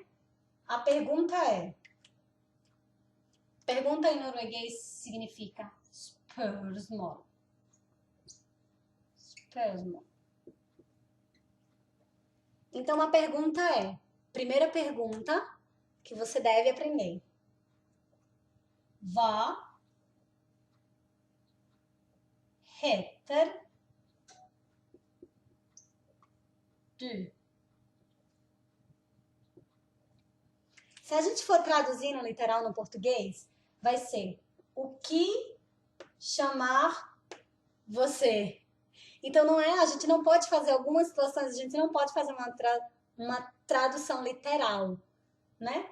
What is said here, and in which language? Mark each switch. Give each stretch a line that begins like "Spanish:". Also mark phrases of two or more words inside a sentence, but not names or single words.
Portuguese: A pergunta é, pergunta em norueguês significa spørsmål. Spørsmål. Então a pergunta é, primeira pergunta que você deve aprender.
Norwegian: Hva heter du?
Portuguese: Se a gente for traduzir no literal no português, vai ser o que chamar você. Então não é, a gente não pode fazer algumas situações, a gente não pode fazer uma tradução literal, né?